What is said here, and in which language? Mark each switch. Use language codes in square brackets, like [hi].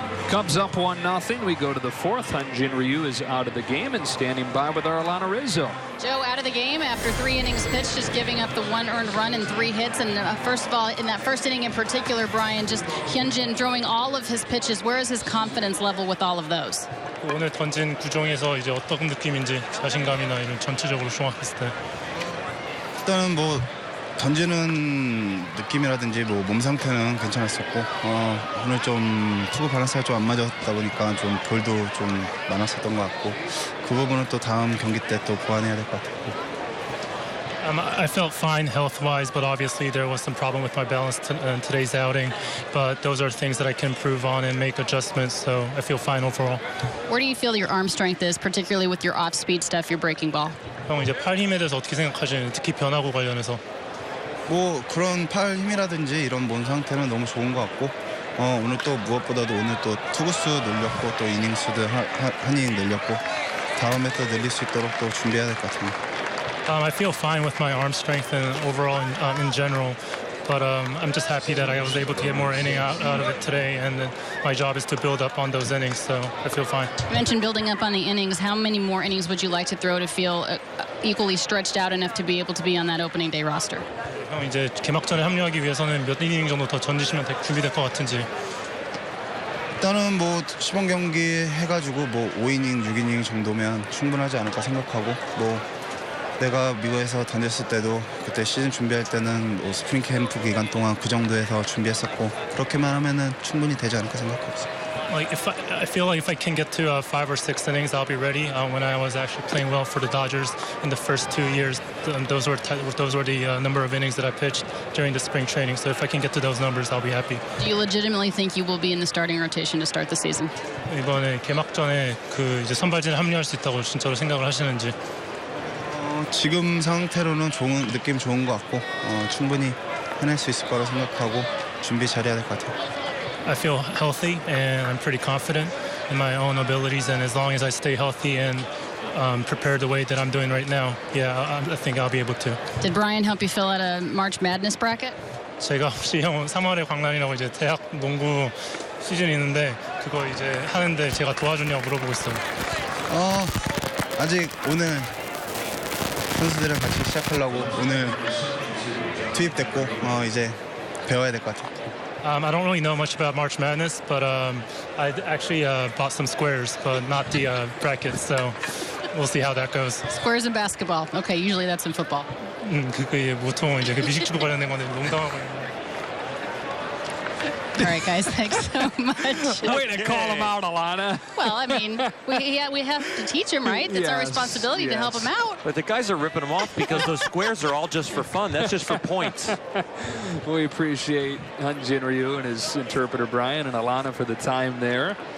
[en] Cubs up 1-0. We go to the 4th. Hyun-Jin Ryu is out of the game and standing by with our Alana Rizzo. Joe out of the game after 3 innings pitched, just giving up the 1 earned run and 3 hits. And first of all, in that first inning in particular, Brian, just Hyun-Jin throwing all of his pitches. Where is his confidence level with all of those? [ko] 오늘 던진 구종에서 이제 어떤 느낌인지 자신감이나 이런 전체적으로 종합했을 때. 일단은 뭐 던지는 느낌이라든지 뭐 몸 상태는 괜찮았었고 오늘 좀 투구 밸런스가 좀 안 맞았다 보니까 좀 볼도 좀 많았었던 것 같고 그 부분은 또 다음 경기 때 또 보완해야 될 것 같고. [en] I felt fine health-wise, but obviously there was some problem with my balance in today's outing. But those are things that I can improve on and make adjustments, so I feel fine overall. Where do you feel your arm strength is, particularly with your off-speed stuff, your breaking ball? [ko] 형, 이제 팔 힘에 대해서 어떻게 생각하시는지, 특히 변화구 관련해서? 뭐 그런 팔 힘이라든지 이런 몸 상태는 너무 좋은 것 같고 오늘 또 무엇보다도 오늘 또 투구수 늘렸고 또 이닝수도 한 이닝 늘렸고 다음에 또 늘릴 수 있도록 또 준비해야 될 것 같습니다. [en] I feel fine with my arm strength and overall in general, but I'm just happy that I was able to get more inning out of it today, and my job is to build up on those innings, so I feel fine. You mentioned building up on the innings. How many more innings would you like to throw to feel equally stretched out enough to be able to be on that opening day roster? [ko] 형, 이제 개막전에 합류하기 위해서는 몇 이닝 정도 더 던지시면 준비될 것 같은지. 일단은 뭐 시범 경기 해가지고 뭐 5이닝, 6이닝 정도면 충분하지 않을까 생각하고 뭐 내가 미국에서 던졌을 때도 그때 시즌 준비할 때는 뭐 스프링 캠프 기간 동안 그 정도에서 준비했었고 그렇게만 하면은 충분히 되지 않을까 생각하고 있습니다. [en] Like I feel like if I can get to 5 or 6 innings, I'll be ready. When I was actually playing well for the Dodgers in the first 2 years, those were the number of innings that I pitched during the spring training. So if I can get to those numbers, I'll be happy. Do you legitimately think you will be in the starting rotation to start the season? [ko] 이번에 개막전에 그 이제 선발진에 합류할 수 있다고 진짜로 생각을 하시는지? 지금 상태로는 느낌 좋은 것 같고 충분히 해낼 수 있을 거라 생각하고 준비 잘해야 될 것 같아요. [en] I feel healthy and I'm pretty confident in my own abilities, and as long as I stay healthy and prepared the way that I'm doing right now, yeah, I think I'll be able to. Did Brian help you fill out a March Madness bracket? [ko] 제가 혹시 형 3월에 광란이라고 이제 대학 농구 시즌이 있는데 그거 이제 하는데 제가 도와주냐고 물어보고 있어요. 아직 오늘 선수들이랑 같이 시작하려고 오늘 투입됐고 이제 배워야 될 것 같아요. [en] I don't really know much about March Madness, but I actually bought some squares, but not the brackets, so we'll see how that goes. Squares in basketball. Okay, usually that's in football. [ko] 그게 보통 이제 그 미식축구 관련된 건데 농담하고 있는. [en] All right, guys, thanks so much. Way to call him out, Alana. Well, I mean, we have to teach him, right? It's our responsibility to help him out. But the guys are ripping them off because those squares are all just for fun. That's just for points. We appreciate Hyunjin Ryu and his interpreter, Brian, and Alana for the time there.